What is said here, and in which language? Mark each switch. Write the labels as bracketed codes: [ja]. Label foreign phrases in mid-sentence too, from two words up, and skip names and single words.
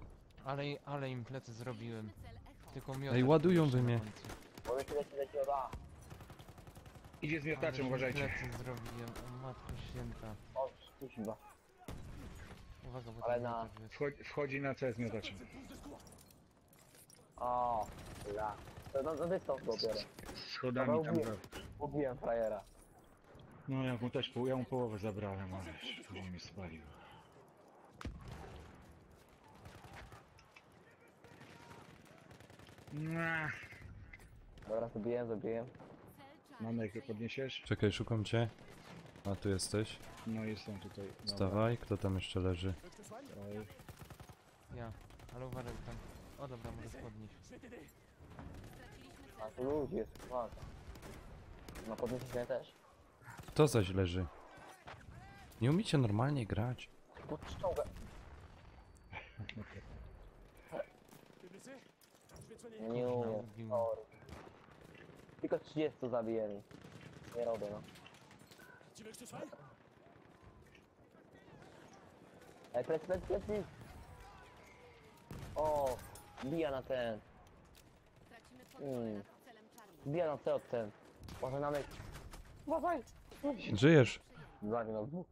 [pl] Ale im plecy zrobiłem. Cel Echo. Tylko miotacz Ej, ładują jeszcze wy na mnie. końcu. Bo leci od A. Idzie z Ale miotaczem, im uważajcie. plecy zrobiłem. O matko święta. O, kuźwa. Uwaga, bo Ale tam na- miotacz jest. Wchodzi na C z miotaczem. [fr] Cette trousse de secours. [pl] O, la. To na dystans dopiero. Z schodami tam za... Ubiłem frajera. No ja mu też ja mu połowę zabrałem, ale później mnie spalił. No, Dobra, zabiłem. Cel Charlie mamy jak przejęty. podniesiesz? Czekaj, szukam cię. A tu jesteś? No jestem tutaj. Dobra. Wstawaj, kto tam jeszcze leży? [fr] Veux que je te soigne? [pl] Oj, Ja. Ale uważaj tam. O dobra, możesz podnieść. [fr] Je vais t'aider. [pl] Straciliśmy A cel. tu ludzi jest, uwaga. No podniesiesz mnie też? Kto zaś leży? Nie umiecie normalnie grać. Pod czołgę. [fr] T'es blessé? Je vais te soigner. [pl] Ja nie umiem. Ubił. Sorry. Tylko 30 zabijeli. Nie robię, no. [fr] Tu veux que je te soigne? [pl] Ej, plecy. O, bija na ten. Tracimy kontrolę nad celem czarnym. Bija na C od ten. Może nawet... Uważaj! Żyjesz? Zabił nas dwóch.